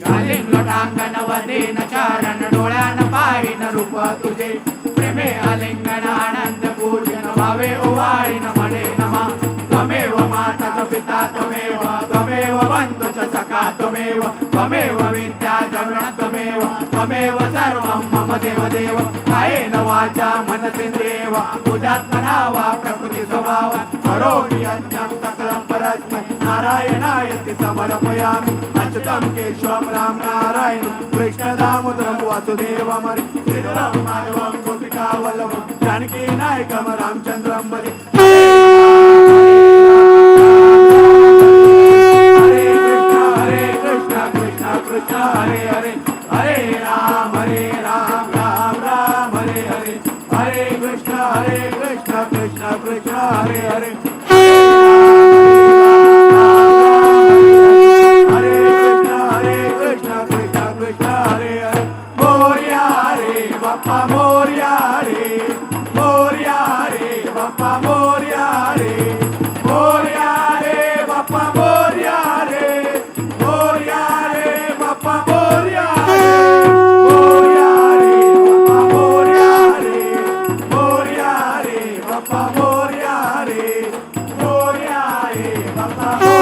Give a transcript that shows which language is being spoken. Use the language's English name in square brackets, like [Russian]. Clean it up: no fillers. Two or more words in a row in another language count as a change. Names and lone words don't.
[Marathi] लिंग लोटांगण वदीन चरण डोळ्यान पाहिन रूप तुझे प्रेमे आलिंगन आनंद पूजन भावे ओवाळीन म्हणे [Sanskrit] नमा त्वमेव माता च पिता त्वमेव त्वमेव बंधु च सखा त्वमेव त्वमेव विद्या जगण त्वमेव त्वमेव सर्वं मम देव देव कायेन वाचा मनसेन्द्रियेव बुद्ध्यात्मना वा प्रकृति स्वभाव करोमि यज्ञं सकलं परस्मै नारायणायति समर्पयामि अच्युतं केशवं राम नारायणं कृष्णदामोदरं वासुदेवं हरि श्रीधरं माधवं गोपिकावल्लभं जानकीनायकं रामचन्द्रं भजे हरे कृष्ण कृष्ण कृष्ण हरे हरे हरे राम राम राम हरे हरे हरे कृष्ण कृष्ण कृष्ण हरे हरे कृष्ण कृष्ण हरे हरे [Marathi] मोरया रे बाप्पा मोरया रे बाप्पा मोरया रे बाप्पा मोरया रे बाप्पा मोरया रे बाप्पा मोरया रे बाप्पा